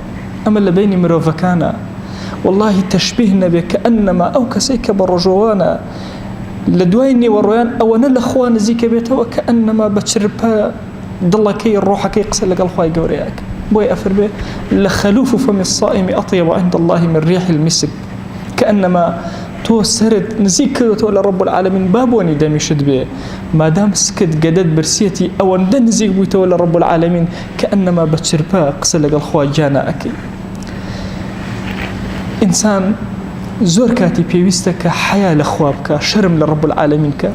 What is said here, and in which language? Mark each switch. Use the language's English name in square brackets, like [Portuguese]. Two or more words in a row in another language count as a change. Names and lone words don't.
[Central Kurdish] ئەمە لە بینی مرۆڤەکانە. واللهی تەشبیه نەبێ کە ئەنەما ئەو کەسێک کە بە ڕۆژەوانە لە دوای نیوەڕۆیان ئەوەنە لە خوا نزیکە بێتەوە کە ئەنەما بە چرپە دڵەکەی ڕۆحەکەی قسە لەگەڵ خوای گەورەیەکە. بۆی ئەفەرمێ لە [Arabic] خەلوف فەمی الصائم ئەطیب عند الله من ريح المسك، [Central Kurdish] كأنما تۆ سرت نزیک کردەوە لە [Arabic] رب العالمین، [Central Kurdish] بابۆنی دەمیشت بێ، مادام سکت گەدەت برسیەتی ئەوەندە نزیک بوویتەوە لە [Arabic] رب العالمین [Central Kurdish] کە ئەنەما بە چرپە قسە لەگەڵ خوا گیانە ئەکەی. ئینسان زۆر کاتی پێویستە کە حیا لە خوا بکە، شەرم لە [Arabic] رب العالمین [Central Kurdish] کە.